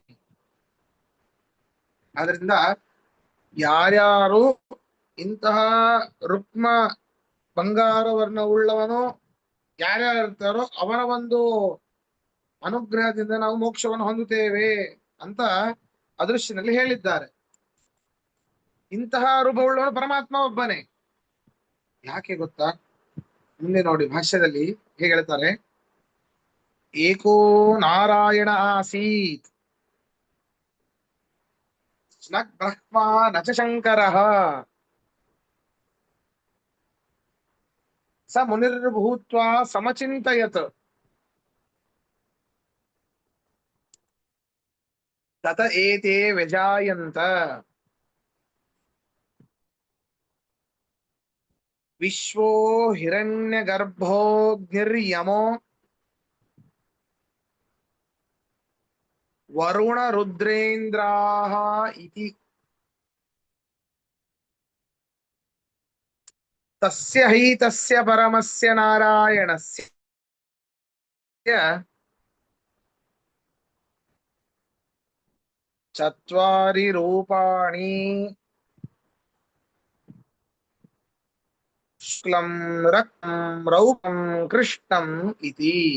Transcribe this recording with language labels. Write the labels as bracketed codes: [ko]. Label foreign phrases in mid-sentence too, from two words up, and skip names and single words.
[kn] ಆದ್ರಿಂದ ಯಾರ್ಯಾರು ಇಂತಹ ರುಕ್ಮ ಬಂಗಾರ ವರ್ಣವುಳ್ಳವನು ಯಾರ್ಯಾರು ಇರ್ತಾರೋ ಅವರ ಒಂದು ಅನುಗ್ರಹದಿಂದ ನಾವು ಮೋಕ್ಷವನ್ನು ಹೊಂದುತ್ತೇವೆ ಅಂತ ಅದೃಶ್ಯನಲ್ಲಿ ಹೇಳಿದ್ದಾರೆ. ಇಂತಹ ರೂಪವುಳ್ಳವನು ಪರಮಾತ್ಮ ಒಬ್ಬನೇ. ಯಾಕೆ ಗೊತ್ತಾ? ಮುಂದೆ ನೋಡಿ ಭಾಷ್ಯದಲ್ಲಿ ಹೇಗೆ ಹೇಳ್ತಾರೆ, [sa] ಏಕೋ ನಾರಾಯಣ ಆಸೀತ್ ನ ಬ್ರಹ್ಮ ನ ಚ ಶಂಕರಃ ಸ ಮುನಿರ್ಭೂತ್ವಾ ಸಮಚಿಂತಯತ್ ತತ ಏತೆ ವ್ಯಜಾಯಂತ ವಿಶ್ವೋ ಹಿರಣ್ಯಗರ್ಭೋಗ್ನಿರ್ಯಮೋ ವರುಣ ರುದ್ರೇಂದ್ರಾಃ ಇತಿ ತಸ್ಯ ಹಿ ತಸ್ಯ ಪರಮಸ್ಯ ನಾರಾಯಣಸ್ಯ ಚತ್ವಾರಿ ರೂಪಾಣಿ ಶುಕ್ಲಂ ರಕ್ತಂ ರೌಪಂ ಕೃಷ್ಣಂ ಇತಿ.